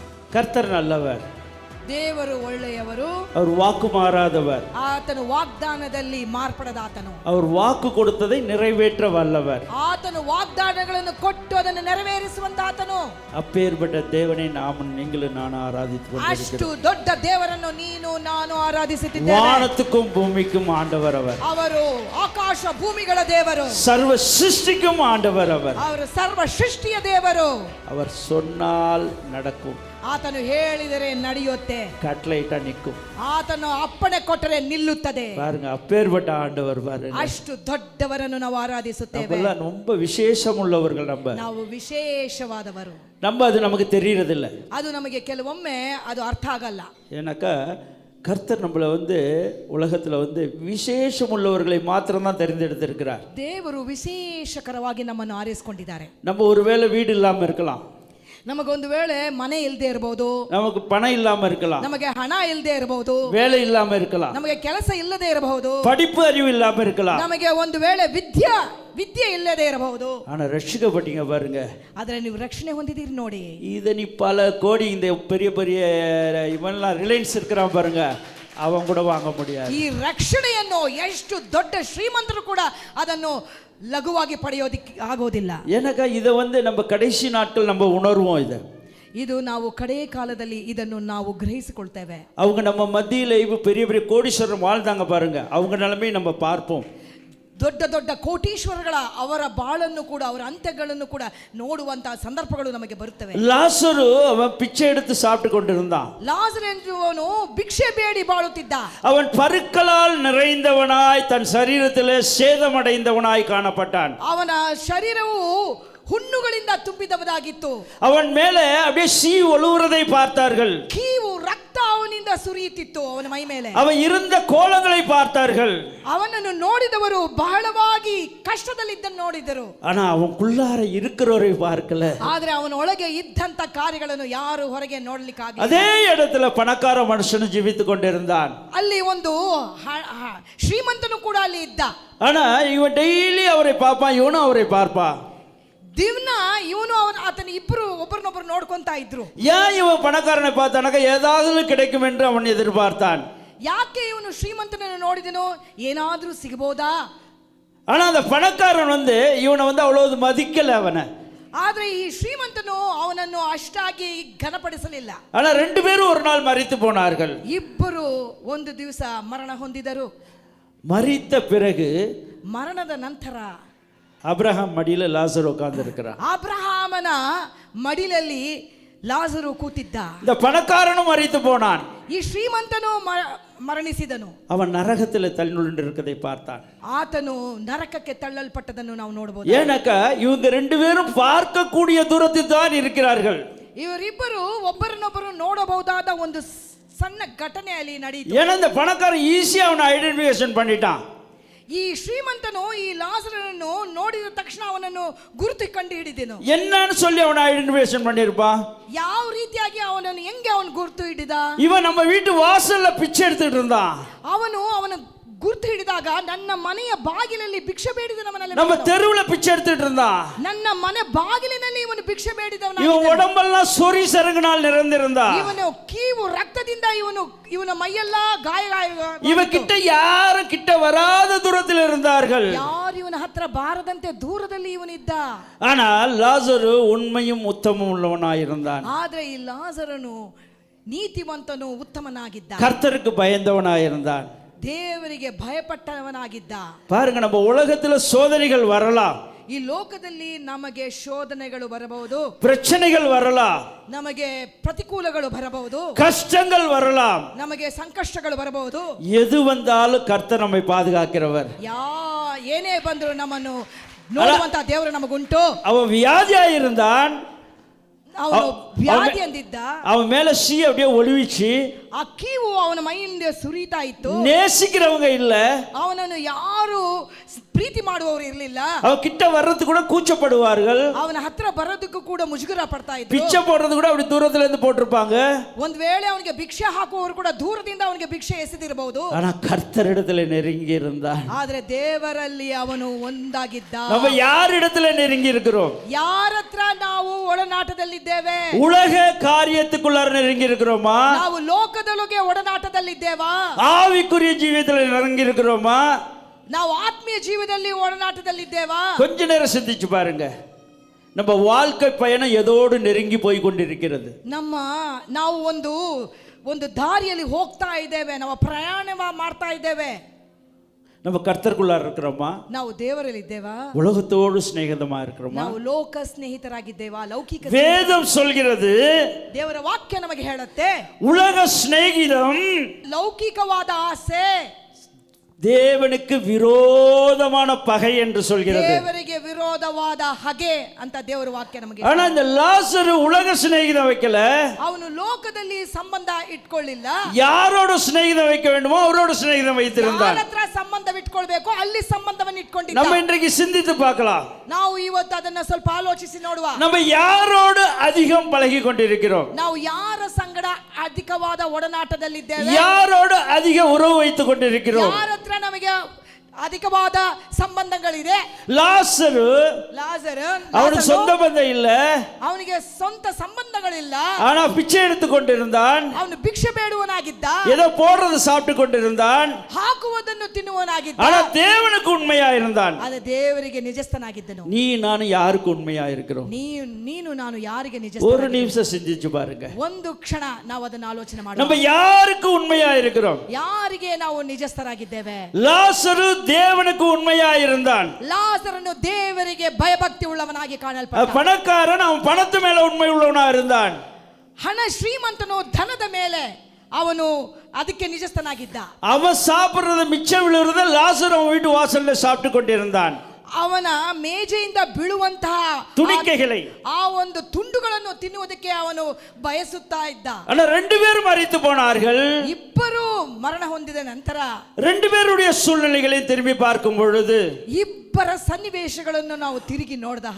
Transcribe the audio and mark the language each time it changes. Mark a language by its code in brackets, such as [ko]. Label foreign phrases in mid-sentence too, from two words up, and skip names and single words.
[ta] கர்த்தர் நல்லவர், [kn] ದೇವರು ಒಳ್ಳೆಯವರು, [ta] அவர் வாக்கு மாறாதவர், [kn] ಆತನು ವಾಗ್ದಾನದಲ್ಲಿ ಮಾರ್ಪಡದಾತನು, [ta] அவர் வாக்கு கொடுத்ததை நிறைவேற்ற வல்லவர், [kn] ಆತನು ವಾಗ್ದಾನಗಳನ್ನು ಕೊಟ್ಟು ಅದನ್ನು ನೆರವೇರಿಸುವಂತಾತನು. [ta] அப்பேற்பட்ட தேவனை நாம் நீங்களும் நானும் ஆராதித்து [kn] ಅಷ್ಟು ದೊಡ್ಡ ದೇವರನ್ನು ನೀನು ನಾನು ಆರಾಧಿಸುತ್ತಿದ್ದೇವೆ. [ta] வானத்துக்கும் பூமிக்கும் ஆண்டவர் அவர், [kn] ಅವರು ಆಕಾಶ ಭೂಮಿಗಳ ದೇವರು, [ta] சர்வ சிருஷ்டிக்கும் ஆண்டவர் அவர், [kn] ಅವರು ಸರ್ವ ಸೃಷ್ಟಿಯ ದೇವರು. [ta] அவர் சொன்னால் நடக்கும், [kn] ಆತನು ಹೇಳಿದರೆ ನಡೆಯುತ್ತೆ, [ta] கட்டளையிட்டா நிற்கும், [kn] ಆತನು ಅಪ್ಪಣೆ ಕೊಟ್ಟರೆ ನಿಲ್ಲುತ್ತದೆ. [ta] பாருங்க அப்பேற்பட்ட ஆண்டவர் பாருங்க. [kn] ಅಷ್ಟು ದೊಡ್ಡವರನ್ನು ನಾವು ಆರಾಧಿಸುತ್ತೇವೆ. [ta] நம்மெல்லாம் ரொம்ப விசேஷம் உள்ளவர்கள், [kn] ನಾವು ವಿಶೇಷವಾದವರು. [ta] அது நமக்கு தெரியறதில்ல, [kn] ಅದು ನಮಗೆ ಕೆಲವೊಮ್ಮೆ ಅದು ಅರ್ಥ ಆಗಲ್ಲ. [ta] ஏன்னாக்கா கர்த்தர் நம்மளை உலகத்துல விசேஷம் உள்ளவர்களை மாத்திரம் தான் தெரிந்தெடுத்திருக்கிறார். [kn] ದೇವರು ವಿಶೇಷಕರವಾಗಿ ನಮ್ಮನ್ನು ಆರಿಸಿಕೊಂಡಿದ್ದಾರೆ. [ta] நம்ம ஒருவேளை வீடு இல்லாம இருக்கலாம், [kn] ನಮಗೊಂದು ವೇಳೆ ಮನೆ ಇಲ್ಲದೆ ಇರಬಹುದು, [ta] நமக்கு பணம் இல்லாம இருக்கலாம், [kn] ನಮಗೆ ಹಣ ಇಲ್ಲದೆ ಇರಬಹುದು, [ta] வேலை இல்லாம இருக்கலாம், [kn] ನಮಗೆ ಕೆಲಸ ಇಲ್ಲದೆ ಇರಬಹುದು, [ta] படிப்பு அறிவு இல்லாம இருக்கலாம், [kn] ನಮಗೆ ಒಂದು ವೇಳೆ ವಿದ್ಯೆ ಇಲ್ಲದೆ ಇರಬಹುದು. [ta] ஆனா ரட்சிக்கப்பட்டீங்க பாருங்க, [kn] ಆದ್ರೆ ನೀವು ರಕ್ಷಣೆ ಹೊಂದಿದ್ದೀರಿ ನೋಡಿ. [ta] இதை நீ பல கோடி இந்த பெரிய பெரிய இவன்லாம் ரிலையன்ஸ் இருக்கிறான் பாருங்க, அவன் கூட வாங்க முடியாது. [kn] ಈ ರಕ್ಷಣೆಯನ್ನು ಎಷ್ಟು ದೊಡ್ಡ ಶ್ರೀಮಂತರು ಕೂಡ ಅದನ್ನು ಲಘುವಾಗಿ ಪಡೆಯೋದಿಕ್ಕೆ ಆಗೋದಿಲ್ಲ. [ta] ஏனக்க இது நம்ம கடைசி நாட்கள் நம்ம உணர்வோம். [kn] ಇದು ನಾವು ಕಡೆ ಕಾಲದಲ್ಲಿ ಇದನ್ನು ನಾವು ಗ್ರಹಿಸಿಕೊಳ್ತೇವೆ. [ta] அவங்க நம்ம மத்தியில பெரிய பெரிய கோடீஸ்வரர் வாழ்ந்தாங்க பாருங்க, அவங்க நிலைமையை நம்ம பார்ப்போம். [kn] ದೊಡ್ಡ ದೊಡ್ಡ ಕೋಟೀಶ್ವರಗಳ ಅವರ ಬಾಳನ್ನು ಕೂಡ ಅವರ ಅಂತ್ಯಗಳನ್ನು ಕೂಡ ನೋಡುವಂತಹ ಸಂದರ್ಭಗಳು ನಮಗೆ ಬರುತ್ತವೆ. [ta] லாசரு அவன் பிச்சை எடுத்து சாப்பிட்டு கொண்டிருந்தான். [kn] ಲಾಜರ್ ಎಂಬುವನು ಭಿಕ್ಷೆ ಬೇಡಿ ಬಾಳುತ್ತಿದ್ದ. [ta] அவன் பருக்களால் நிறைந்தவனாய் தன் சரீரத்திலே சேதமடைந்தவனாய் காணப்பட்டான். [kn] ಅವನ ಶರೀರವು ಹುಣ್ಣುಗಳಿಂದ ತುಂಬಿದವದಾಗಿತ್ತು. [ta] அவன் மேலே அப்படியே சீ ஒழுகுறதை பார்த்தார்கள். [kn] ಕೀವು ರಕ್ತ ಅವನಿಂದ ಸುರಿಯುತ್ತಿತ್ತು ಅವನ ಮೈ ಮೇಲೆ. [ta] அவன் இருந்த கோலங்களை பார்த்தார்கள். [kn] ಅವನನ್ನು ನೋಡಿದವರು ಬಹಳವಾಗಿ ಕಷ್ಟದಲ್ಲಿದ್ದನ್ನು ನೋಡಿದರು. [ta] ஆனா அவனுக்குள்ளார இருக்கிறவரை பார்க்கல. [kn] ಆದ್ರೆ ಅವನ ಒಳಗೆ ಇದ್ದಂತ ಕಾರ್ಯಗಳನ್ನು ಯಾರು ಹೊರಗೆ ನೋಡಲಿಕ್ಕಾಗಲಿಲ್ಲ. [ta] அதே இடத்துல பணக்கார மனுஷன் ஜீவித்து கொண்டிருந்தான். [kn] ಅಲ್ಲಿ ಒಂದು ಶ್ರೀಮಂತನು ಕೂಡ ಅಲ್ಲಿ ಇದ್ದ. [ta] ஆனா இவன் டெய்லி அவரை பார்ப்பான், இவனும் அவரை பார்ப்பான். [kn] ದಿನ ಇವನು ಆತನ ಇಬ್ಬರು ಒಬ್ಬರನ್ನೊಬ್ಬರು ನೋಡ್ಕೊಂತಾ ಇದ್ರು. [ta] ஏன் இவன் பணக்காரனை பார்த்தானக்க ஏதாவது கிடைக்கும் என்று அவன் எதிர்பார்த்தான். [kn] ಯಾಕೆ ಇವನು ಶ್ರೀಮಂತನನ್ನು ನೋಡಿದನು, ಏನಾದ್ರೂ ಸಿಗಬಹುದಾ? [ta] ஆனா அந்த பணக்காரன் இவனை அவ்வளவு மதிக்கல அவனை. [kn] ಆದ್ರೆ ಈ ಶ್ರೀಮಂತನು ಅವನನ್ನು ಅಷ್ಟಾಗಿ ಘನಪಡಿಸಲಿಲ್ಲ. [ta] ஆனா ரெண்டு பேரும் ஒரு நாள் மரித்து போனார்கள். [kn] ಇಬ್ಬರು ಒಂದು ದಿವಸ ಮರಣ ಹೊಂದಿದರು. [ta] மரித்த பிறகு [kn] ಮರಣದ ನಂತರ [ta] அப்ரஹாம் மடியில லாசர் உட்கார்ந்து இருக்கிறான். [kn] ಅಬ್ರಹಾಮನ ಮಡಿಲಲ್ಲಿ ಲಾಜರು ಕೂತಿದ್ದ. [ta] இந்த பணக்காரனும் மரித்து போனான். [kn] ಈ ಶ್ರೀಮಂತನು ಮರಣಿಸಿದನು. [ta] அவன் நரகத்தில் தள்ளுண்டு இருக்கதை பார்த்தான். [kn] ಆತನು ನರಕಕ್ಕೆ ತಳ್ಳಲ್ಪಟ್ಟದನ್ನು ನಾವು ನೋಡಬಹುದು. [ta] ஏனக்க இவங்க ரெண்டு பேரும் பார்க்கக்கூடிய தூரத்தில் தான் இருக்கிறார்கள். [kn] ಇವರಿಬ್ಬರು ಒಬ್ಬರನ್ನೊಬ್ಬರು ನೋಡಬಹುದಾದ ಒಂದು ಸಣ್ಣ ಘಟನೆ ಅಲ್ಲಿ ನಡೆಯಿತು. [ta] ஏன்னா இந்த பணக்காரன் ஈஸியா அவனை ஐடென்டிஃபிகேஷன் பண்ணிட்டான். [kn] ಈ ಶ್ರೀಮಂತನು ಈ ಲಾಜರನನ್ನು ನೋಡಿದ ತಕ್ಷಣ ಅವನನ್ನು ಗುರುತು ಕಂಡು ಹಿಡಿದನು. [ta] என்னன்னு சொல்லி அவனை ஐடென்டிஃபிகேஷன் பண்ணிருப்பான். [kn] ಯಾವ ರೀತಿಯಾಗಿ ಅವನನ್ನು ಹೆಂಗೆ ಅವನು ಗುರುತು ಹಿಡಿದ? [ta] இவன் நம்ம வீட்டு வாசல்ல பிச்சை எடுத்துட்டு இருந்தான். [kn] ಅವನು ಗುರುತು ಹಿಡಿದಾಗ ನನ್ನ ಮನೆಯ ಬಾಗಿಲಲ್ಲಿ ಭಿಕ್ಷೆ ಬೇಡಿದವನಲ್ಲ, [ta] நம்ம தெருவுல பிச்சை எடுத்துட்டு இருந்தான். [kn] ನನ್ನ ಮನೆ ಬಾಗಿಲಿನಲ್ಲಿ ಇವನು ಭಿಕ್ಷೆ ಬೇಡಿದವನ. [ta] இவன் உடம்பெல்லாம் சொறி சருகுனால் நிறைந்திருந்தான். [kn] ಇವನು ಕೀವು ರಕ್ತದಿಂದ ಇವನ ಮೈಯೆಲ್ಲ ಗಾಯ. [ta] இவன் கிட்ட யாரும் கிட்ட வராத தூரத்தில் இருந்தார்கள். [kn] ಯಾರು ಇವನ ಹತ್ರ ಬಾರದಂತೆ ದೂರದಲ್ಲಿ ಇವನಿದ್ದ. [ta] ஆனால் லாசரு உண்மையும் உத்தமம் உள்ளவனாயிருந்தான். [kn] ಆದ್ರೆ ಈ ಲಾಜರನು ನೀತಿವಂತನು ಉತ್ತಮನಾಗಿದ್ದ. [ta] கர்த்தருக்கு பயந்தவனாயிருந்தான். [kn] ದೇವರಿಗೆ ಭಯಪಟ್ಟವನಾಗಿದ್ದ. [ta] பாருங்க, நம்ம உலகத்துல சோதனைகள் வரலாம். [kn] ಈ ಲೋಕದಲ್ಲಿ ನಮಗೆ ಶೋಧನೆಗಳು ಬರಬಹುದು, [ta] பிரச்சனைகள் வரலாம், [kn] ನಮಗೆ ಪ್ರತಿಕೂಲಗಳು ಬರಬಹುದು, [ta] கஷ்டங்கள் வரலாம், [kn] ನಮಗೆ ಸಂಕಷ್ಟಗಳು ಬರಬಹುದು. [ta] எது வந்தாலும் கர்த்தர் நம்மை பாதுகாக்கிறவர். [kn] ಏನೇ ಬಂದರೂ ನಮ್ಮನ್ನು ನೋಡುವಂತ ದೇವರು ನಮಗುಂಟು. [ta] அவன் வியாதியாயிருந்தான், [kn] ಅವನು ವ್ಯಾಧಿ ಅಂದಿದ್ದ. [ta] அவன் மேல சீ அப்படியே ஒளிவிச்சு [kn] ಆ ಕೀವು ಅವನ ಮೈಯಿಂದ ಸುರಿತಾ ಇತ್ತು. [ta] நேசிக்கிறவங்க இல்ல, [kn] ಅವನನ್ನು ಯಾರು ಪ್ರೀತಿ ಮಾಡುವವರು ಇರಲಿಲ್ಲ. [ta] அவ கிட்ட வர்றது கூட கூச்சப்படுவார்கள். [kn] ಅವನ ಹತ್ರ ಬರೋದಕ್ಕೂ ಕೂಡ ಮುಜುಗರ ಪಡ್ತಾ ಇದ್ರು. [ta] பிச்சை போடுறது கூட அப்படி தூரத்துல இருந்து போட்டிருப்பாங்க. [kn] ಒಂದ್ ವೇಳೆ ಅವನಿಗೆ ಭಿಕ್ಷೆ ಹಾಕುವವರು ಕೂಡ ದೂರದಿಂದ ಅವನಿಗೆ ಭಿಕ್ಷೆ ಎಸೆದಿರಬಹುದು. [ta] ஆனா கர்த்தரிடத்துல நெருங்கி இருந்தான். [kn] ಆದ್ರೆ ದೇವರಲ್ಲಿ ಅವನು ಒಂದಾಗಿದ್ದ. [ta] நம்ம யார் இடத்துல நெருங்கி இருக்கிறோம்? [kn] ಯಾರ ಹತ್ರ ನಾವು ಒಡನಾಟದಲ್ಲಿದ್ದೇವೆ? [ta] உலக காரியத்துக்குள்ளார நெருங்கி இருக்கிறோமா? [kn] ನಾವು ಲೋಕದೊಳಗೆ ಒಡನಾಟದಲ್ಲಿದ್ದೇವಾ? [ta] ஆவிக்குரிய ஜீவியத்துல நெருங்கி இருக்கிறோமா? [kn] ನಾವು ಆತ್ಮೀಯ ಜೀವನದಲ್ಲಿ ಒಡನಾಟದಲ್ಲಿದ್ದೇವಾ? [ta] கொஞ்ச நேரம் சிந்திச்சு பாருங்க. நம்ம வாழ்க்கை பயணம் எதோடு நெருங்கி போய் கொண்டிருக்கிறது. [kn] ನಾವು ಒಂದು ದಾರಿಯಲ್ಲಿ ಹೋಗ್ತಾ ಇದ್ದೇವೆ, ನಾವು ಪ್ರಯಾಣ ಮಾಡ್ತಾ ಇದ್ದೇವೆ. [ta] நம்ம கர்த்தருக்குள்ளார இருக்கிறோமா? [kn] ನಾವು ದೇವರಲ್ಲಿ ಇದ್ದೇವಾ? [ta] உலகத்தோடு சிநேகிதமா இருக்கிறோமா? [kn] ನಾವು ಲೋಕ ಸ್ನೇಹಿತರಾಗಿದ್ದೇವಾ? ಲೌಕಿಕ [ta] வேதம் சொல்கிறது, [kn] ದೇವರ ವಾಕ್ಯ ನಮಗೆ ಹೇಳುತ್ತೆ, [ta] உலக சிநேகிதம் [kn] ಲೌಕಿಕವಾದ ಆಸೆ [ta] தேவனுக்கு விரோதமான பகை என்று சொல்கிறது. [kn] ದೇವರಿಗೆ ವಿರೋಧವಾದ ಹಗೆ ಅಂತ ದೇವರ ವಾಕ್ಯ ನಮಗೆ. [ta] ஆனா இந்த லாசரு உலக சிநேகிதம் வைக்கல. [kn] ಅವನು ಲೋಕದಲ್ಲಿ ಸಂಬಂಧ ಇಟ್ಕೊಳ್ಳಿಲ್ಲ. [ta] யாரோட சிநேகிதம் வைக்க வேண்டுமோ அவரோட சிநேகிதம் வைத்திருந்தார். [kn] ಯಾರ ಹತ್ರ ಸಂಬಂಧ ಇಟ್ಕೊಳ್ಬೇಕು ಅಲ್ಲಿ ಸಂಬಂಧವನ್ನು ಇಟ್ಕೊಂಡಿದ್ದ. [ta] நம்ம இன்றைக்கு சிந்தித்து பார்க்கலாம். [kn] ನಾವು ಇವತ್ತು ಅದನ್ನ ಸ್ವಲ್ಪ ಆಲೋಚಿಸಿ ನೋಡುವ. [ta] நம்ம யாரோடு அதிகம் பழகி கொண்டிருக்கிறோம்? [kn] ನಾವು ಯಾರ ಸಂಗಡ ಅಧಿಕವಾದ ಒಡನಾಟದಲ್ಲಿದ್ದೇವೆ? [ta] யாரோடு அதிக உறவு வைத்துக் கொண்டிருக்கிறோம்? [kn] ಯಾರ ಹತ್ರ ನಮಗೆ ಅಧಿಕವಾದ ಸಂಬಂಧಗಳಿದೆ? [ta] லாசரு அவனுக்கு சொந்த பந்தம் இல்ல, [kn] ಅವನಿಗೆ ಸ್ವಂತ ಸಂಬಂಧಗಳಿಲ್ಲ. [ta] ஆனா பிச்சை எடுத்துக் கொண்டிருந்தான். [kn] ಅವನು ಭಿಕ್ಷೆ ಬೇಡುವನಾಗಿದ್ದ. [ta] ஏதோ போடுறது சாப்பிட்டு கொண்டிருந்தான். [kn] ಹಾಕುವುದನ್ನು ತಿನ್ನುವನಾಗಿದ್ದ. [ta] ஆனா தேவனுக்கு உண்மையா இருந்தான். [kn] ಅದೇ ದೇವರಿಗೆ ನಿಜಸ್ಥನಾಗಿದ್ದನು. [ta] நீ ನಾನು யாருக்கு உண்மையா இருக்கிறோம்? [kn] ನೀನು ನಾನು ಯಾರಿಗೆ ನಿಜಸ್ಥ? [ta] ஒரு நிமிஷம் சிந்திச்சு பாருங்க. [kn] ಒಂದು ಕ್ಷಣ ನಾವು ಅದನ್ನ ಆಲೋಚನೆ ಮಾಡೋಣ. [ta] நம்ம யாருக்கு உண்மையா இருக்கிறோம்? [kn] ಯಾರಿಗೆ ನಾವು ನಿಜಸ್ಥರಾಗಿದ್ದೇವೆ? [ta] லாசரு தேவனுக்கு உண்மையா இருந்தான். [kn] ಲಾಸರನು ದೇವರಿಗೆ ಭಯಭಕ್ತಿ ಉಳ್ಳವನಾಗಿ ಕಾಣಲ್ಪಟ್ಟ. [ta] பணக்காரன் அவன் பணத்து மேல உண்மை உள்ளவனா இருந்தான். [kn] ಹಣ ಶ್ರೀಮಂತನು ಧನದ ಮೇಲೆ ಅವನು ಅದಕ್ಕೆ ನಿಜಸ್ಥನಾಗಿದ್ದ. [ta] அவன் சாப்பிடுறத மிச்சம் விழுறத லாசரு அவன் வீட்டு வாசல்ல சாப்பிட்டு கொண்டிருந்தான். [kn] ಅವನ ಮೇಜೆಯಿಂದ ಬೀಳುವಂತಹ [ta] துணிக்கைகளை [kn] ಆ ಒಂದು ತುಂಡುಗಳನ್ನು ತಿನ್ನುವುದಕ್ಕೆ ಅವನು ಬಯಸುತ್ತಾ ಇದ್ದ. [ta] ஆனா ரெண்டு பேரும் மரித்து போனார்கள். [kn] ಇಬ್ಬರು ಮರಣ ಹೊಂದಿದ ನಂತರ [ta] ரெண்டு பேருடைய சூழ்நிலைகளை திரும்பி பார்க்கும் பொழுது [kn] ಇಬ್ಬರ ಸನ್ನಿವೇಶಗಳನ್ನು ನಾವು ತಿರುಗಿ ನೋಡಿದ ಹಾಗೆ